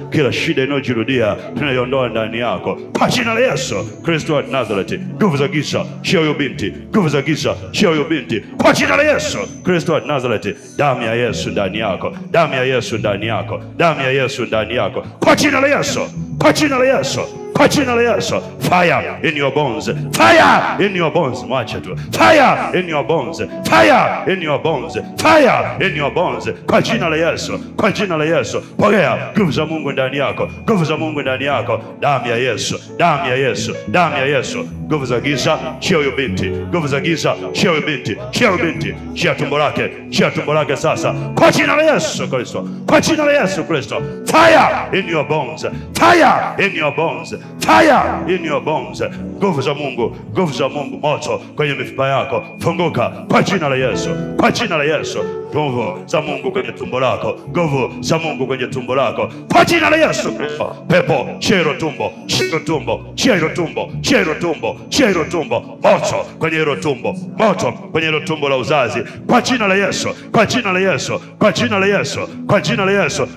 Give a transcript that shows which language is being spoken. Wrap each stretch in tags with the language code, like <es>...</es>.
<sw>Kila shida inayojirudia tunaiondoa ndani yako kwa jina la Yesu Kristo wa Nazareti. Nguvu za giza shia huyo binti, nguvu za giza shia huyo binti kwa jina la Yesu Kristo wa Nazareti. Damu ya Yesu ndani yako, damu ya Yesu ndani yako, damu ya Yesu ndani yako, kwa jina la Yesu, kwa jina la Yesu, kwa jina la Yesu.</sw> <en>Fire in your bones, fire in your bones.</en> <sw>Mwache tu,</sw> <en>fire in your bones,</en> <sw>fire in your bones, fire in your bones, kwa jina la Yesu, kwa jina la Yesu. Pokea nguvu za Mungu ndani yako, nguvu za Mungu ndani yako, damu ya Yesu, damu ya Yesu, damu ya Yesu. Nguvu za giza shia huyo binti, nguvu za giza shia huyo binti, shia huyo binti, shia tumbo lake, shia tumbo lake sasa, kwa jina la Yesu Kristo, kwa jina la Yesu Kristo.</sw> <en>Fire in your bones, fire in your bones, fire in your bones.</en> <sw>Nguvu za Mungu, nguvu za Mungu, moto kwenye mifupa yako, funguka kwa jina la Yesu, kwa jina la Yesu. Nguvu za Mungu kwenye tumbo lako, nguvu za Mungu kwenye tumbo lako, kwa jina la Yesu Kristo. Pepo shiro tumbo, shiro tumbo, shiro tumbo, shiro tumbo, shiro tumbo, moto kwenye hilo tumbo, moto kwenye hilo tumbo la uzazi, kwa jina la Yesu, kwa jina la Yesu, kwa jina la Yesu, kwa jina la Yesu.</sw>